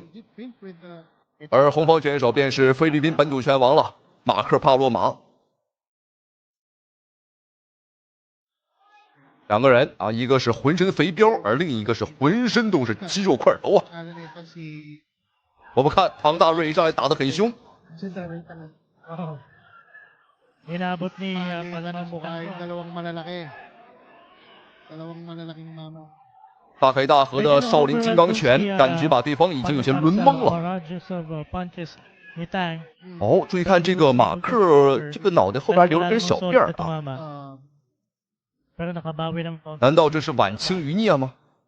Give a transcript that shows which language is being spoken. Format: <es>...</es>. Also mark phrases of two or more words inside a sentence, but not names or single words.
<zh>而红方选手便是菲律宾本土拳王了，马克帕洛马。两个人啊，一个是浑身肥膘，而另一个是浑身都是肌肉块头啊。我们看唐大瑞一上来打得很凶。</zh> <tl>Inabot ni pala ng mukha yung dalawang malalaking mama.</tl> <zh>大开大合的少林金刚拳，感觉把对方已经有些轮懵了。哦，注意看这个马克，这个脑袋后边留了根小辫啊。难道这是晚清余孽吗？</zh>